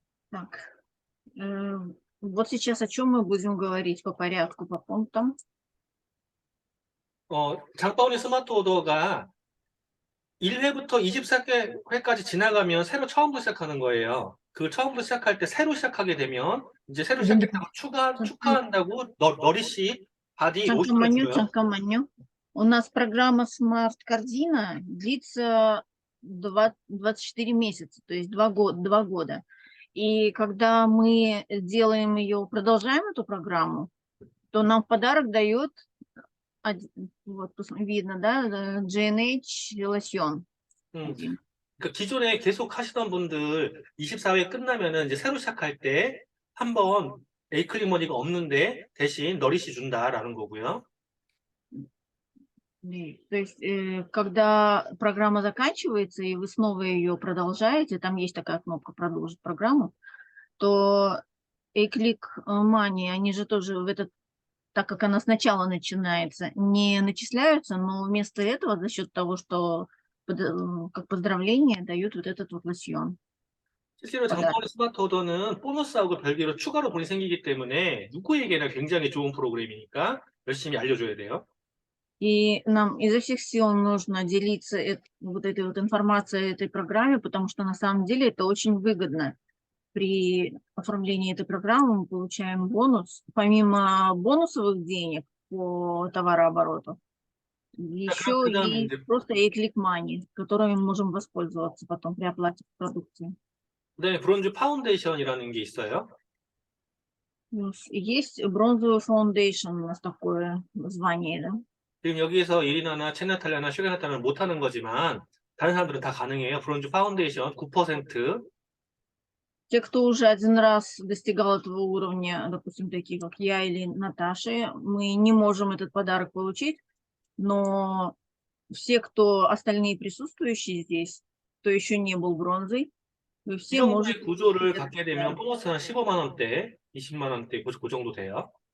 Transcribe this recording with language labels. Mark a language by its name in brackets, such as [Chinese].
[Russian] Так, вот сейчас о чем мы будем говорить по порядку, по пунктам. [Korean] 장바구니 스마트 오더가 1회부터 24회까지 지나가면 처음부터 시작하는 거예요. 그 처음부터 시작할 때 새로 시작하게 되면 이제 새로 시작했다고 축하한다고 너리시 바디 50을 줘요. 잠깐만요. [Russian] У нас программа Smart Корзина длится 24 месяца, то есть 2 года. И когда мы делаем ее, продолжаем эту программу, то нам в подарок дает, вот видно, да, G&H лосьон. [Korean] 그 기존에 계속 하시던 분들 24회 끝나면은 이제 새로 시작할 때 한번 에이클리머니가 없는데 대신 너리시 준다라는 거고요. [Russian] То есть, когда программа заканчивается, и вы снова ее продолжаете, там есть такая кнопка «Продолжить программу», то A-Click Money, они же тоже в этот, так как она сначала начинается, не начисляются, но вместо этого за счет того, что как поздравление дают вот этот вот лосьон. [Korean] 실제로 장바구니 스마트 오더는 보너스하고 별개로 추가로 돈이 생기기 때문에 누구에게나 굉장히 좋은 프로그램이니까 열심히 알려줘야 돼요. [Russian] И нам изо всех сил нужно делиться вот этой вот информацией этой программе, потому что на самом деле это очень выгодно. При оформлении этой программы мы получаем бонус, помимо бонусовых денег по товарообороту, еще и просто A-Click Money, которыми мы можем воспользоваться потом при оплате продукции. [Korean] 그다음에 브론즈 파운데이션이라는 게 있어요. [Russian] Есть бронзовый фаундейшн, у нас такое звание, да? [Korean] 지금 여기에서 이리나나 체나탈라나 슈가나탈라는 못하는 거지만 다른 사람들은 다 가능해요. 브론즈 파운데이션 9%. [Russian] Те, кто уже один раз достигал этого уровня, допустим, такие как я или Наташа, мы не можем этот подарок получить, но все, кто остальные присутствующие здесь, кто еще не был бронзой, вы все можете... [Korean] 구조를 갖게 되면 보너스 한 15만 원대, 20만 원대 그 정도 돼요.